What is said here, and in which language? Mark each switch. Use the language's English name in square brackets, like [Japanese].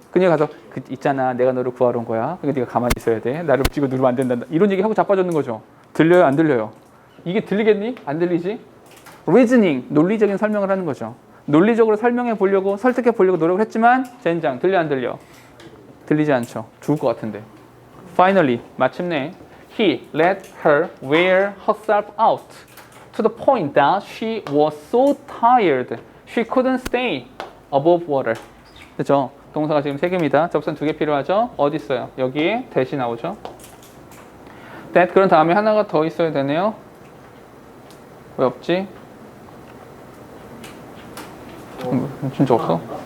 [Korean] 그녀 가서 있잖아 내가 너를 구하러 온 거야. 그러니까 네가 가만히 있어야 돼. 나를 찍어 누르면 안 된다. 이런 얘기 하고 자빠졌는 거죠. 들려요? 안 들려요? 이게 들리겠니? 안 들리지? reasoning 논리적인 설명을 하는 거죠. 논리적으로 설명해 보려고 설득해 보려고 노력을 했지만 젠장 들려 안 들려? 들리지 않죠. 죽을 것 같은데. [English] Finally [Korean] 마침내 [English] he let her wear herself out to the point that she was so tired she couldn't stay above water. [Korean] 그렇죠? 동사가 지금 3개입니다. 접선 2개 필요하죠? 어디 있어요? 여기에 that이 나오죠. that 그런 다음에 하나가 더 있어야 되네요. 왜 없지? 진짜 없어?